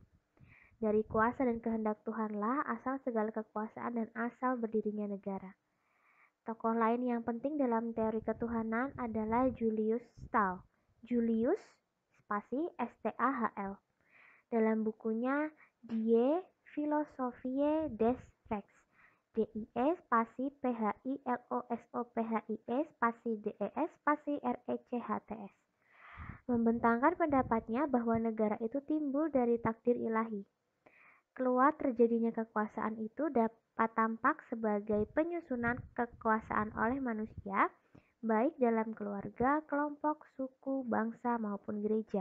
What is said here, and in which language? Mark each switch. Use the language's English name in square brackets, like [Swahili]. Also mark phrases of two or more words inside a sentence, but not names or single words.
[Indonesian] Dari kuasa dan kehendak Tuhanlah asal segala kekuasaan dan asal berdirinya negara. Tokoh lain yang penting dalam teori ketuhanan adalah Julius Stahl. Julius spasi Stahl. Dalam bukunya Die Philosophie des Rechts, DIE spasi PHILOSOPHIE spasi DES spasi RECHTS, membentangkan pendapatnya bahwa negara itu timbul dari takdir ilahi. Keluar terjadinya kekuasaan itu dapat tampak sebagai penyusunan kekuasaan oleh manusia baik dalam keluarga, kelompok, suku, bangsa, maupun gereja.